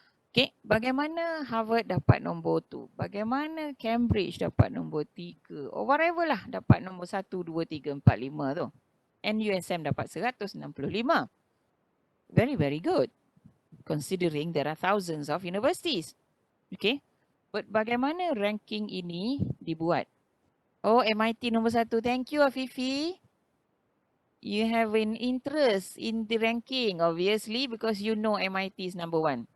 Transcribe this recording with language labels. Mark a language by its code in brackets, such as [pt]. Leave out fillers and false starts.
[ms] Okay, bagaimana Harvard dapat nombor tu? Bagaimana Cambridge dapat nombor 3? [en] Or whatever lah, [ms] dapat nombor 1, 2, 3, 4, 5 tu. [en] And USM [ms] dapat 165. [en] Very, very good. Considering there are thousands of universities. Okay. But [ms] bagaimana ranking ini dibuat? [en] Oh, MIT [ms] nombor 1. [en] Thank you, Afifi. You have an interest in the ranking, obviously, because you know MIT is number 1.